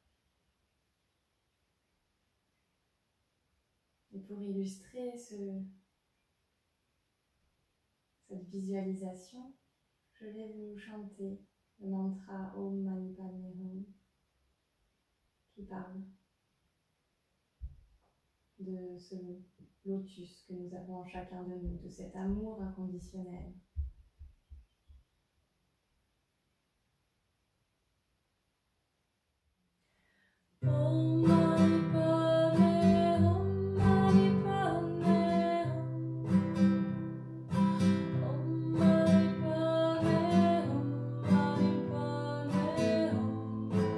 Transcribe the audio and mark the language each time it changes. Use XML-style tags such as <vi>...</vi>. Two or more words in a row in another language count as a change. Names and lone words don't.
<fr>Et pour illustrer cette visualisation, je vais vous chanter le mantra Om Mani Padme Hum qui parle de ce lotus que nous avons en chacun de nous, de cet amour inconditionnel.</fr> <sa>Om Mani Padme Hum, Mani Padme Hum. Om Mani Padme Hum, Mani Padme Hum.</sa>